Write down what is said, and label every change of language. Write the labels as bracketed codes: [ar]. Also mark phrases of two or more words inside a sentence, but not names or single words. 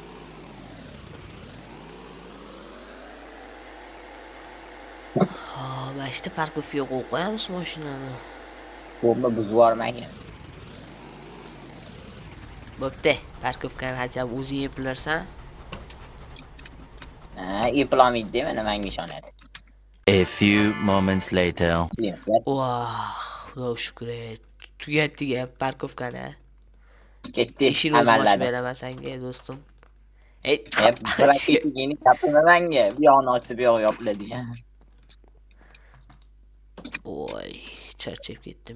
[uz] Ha, mana shu parkovkaga qo'yib qo'yamiz mashinani. Bomba buzib yubormagan. Bo'pti, parkovkani hajab o'zing eplarsan. Ha, eplolmaydi, mana menga ishonadi. [en] A few moments later. [uz] Vah, xudo shukr. Tugatdik parkovkani. Ketdi, Ishini o'zim ochib amalladi. beraman senga, do'stim. Ey, Biroq eshigini gapirma menga. Bu yoqni ochib, bu yoq yopiladigan. Voy, charchab ketdim.